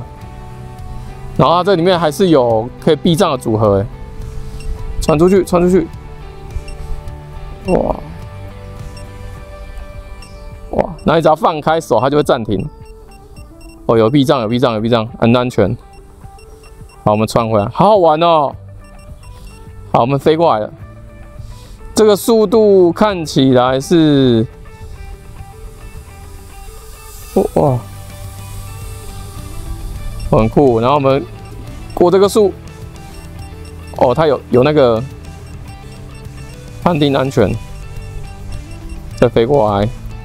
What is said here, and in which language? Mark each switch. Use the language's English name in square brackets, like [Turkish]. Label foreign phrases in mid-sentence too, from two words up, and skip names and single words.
[Chinese] 然後它這裡面還是有可以避障的組合，哎，傳出去，傳出去，哇，哇，那你只要放開手，它就會暫停。哦，有避障，有避障，有避障，很安全。好，我們穿回來，好好玩哦。好，我們飛過來了。這個速度看起來是，哇， 很酷。然後我們過這個樹，哦，它有那個判定安全，再飛過來。